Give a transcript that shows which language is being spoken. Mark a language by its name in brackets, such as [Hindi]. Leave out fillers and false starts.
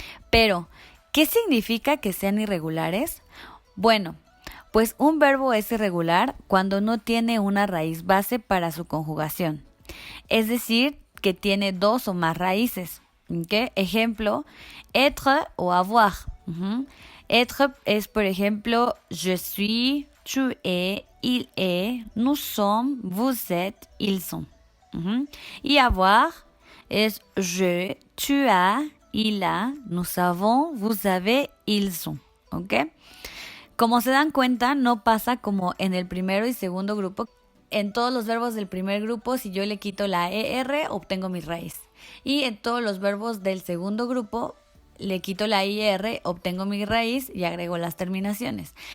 [Spanish] Pero, ¿qué significa que sean irregulares? Bueno, pues un verbo es irregular cuando no tiene una raíz base para su conjugación. Es decir, que tiene dos o más raíces. ¿Okay? Ejemplo, être o avoir. [French] Être [Spanish] es, por ejemplo, [French] je suis, tu es, il est, nous sommes, vous êtes, ils sont. [Spanish] Y [French] avoir es je, tu as, il a, nous avons, vous avez, ils sont. [Spanish] ¿Ok? Como se dan cuenta, no pasa como en el primero y segundo grupo. En todos los verbos del primer grupo, si yo le quito la ER, obtengo mi raíz. Y en todos los verbos del segundo grupo, le quito la IR, obtengo mi raíz y agrego las terminaciones.